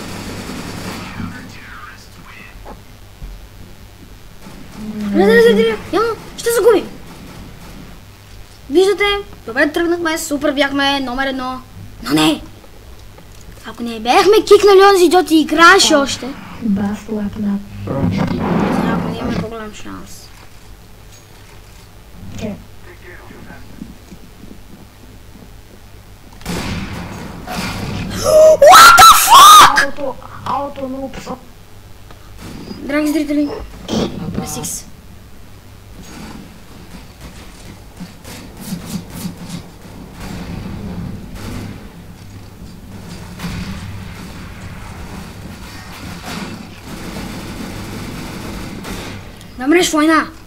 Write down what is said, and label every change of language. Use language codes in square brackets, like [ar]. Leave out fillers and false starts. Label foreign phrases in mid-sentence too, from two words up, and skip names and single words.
[bg] Явно ще загубим. Виждате, добре тръгнахме, супер бяхме, номер 1. Но не! Ако не бяхме кикнали онзи идиот и играеше още, [en] Best weapon up. сега ако имаме по-голям шанс. Okay. What the fuck? Auto noobs. [bg] Драги зрители, P6. Намреш война!